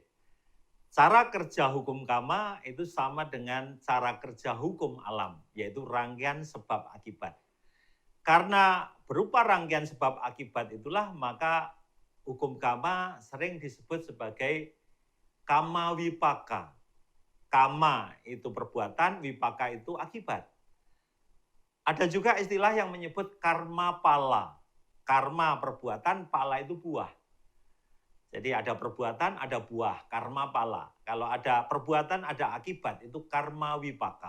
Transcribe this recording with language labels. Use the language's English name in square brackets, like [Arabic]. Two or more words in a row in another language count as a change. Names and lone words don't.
[Indonesian] Cara kerja hukum karma itu sama dengan cara kerja hukum alam, yaitu rangkaian sebab akibat. Karena berupa rangkaian sebab akibat itulah, maka hukum karma sering disebut sebagai [Pali] kama wipaka. [Indonesian] Kama itu perbuatan, wipaka itu akibat. Ada juga istilah yang menyebut [Pali] karma pala. [Indonesian] Karma perbuatan, pala itu buah. Jadi ada perbuatan, ada buah, [Pali] karma pala. [Indonesian] Kalau ada perbuatan, ada akibat, itu [Pali] karma wipaka.